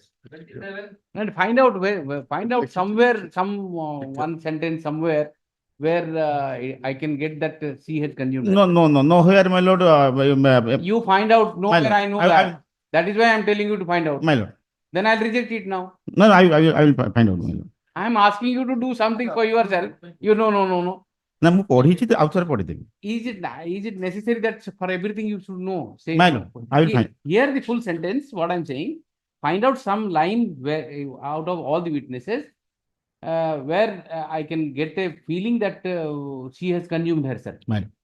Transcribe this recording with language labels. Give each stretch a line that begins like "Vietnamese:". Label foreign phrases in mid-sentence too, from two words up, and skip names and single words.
English: And find out somewhere, one sentence somewhere where I can get that she has consumed. No, here my lord. You find out nowhere. I know that. That is why I am telling you to find out. My lord. Then I'll reject it now. No, I will find out my lord. I am asking you to do something for yourself. You no.
Odia: ନା ମୁଁ ପଢିଛି ତ ଆଉ ଥରେ ପଢିଦେବି
English: Is it necessary that for everything you should know? Say, My lord, I will find. Hear the full sentence, what I'm saying. Find out some line where out of all the witnesses where I can get a feeling that she has consumed herself. My lord.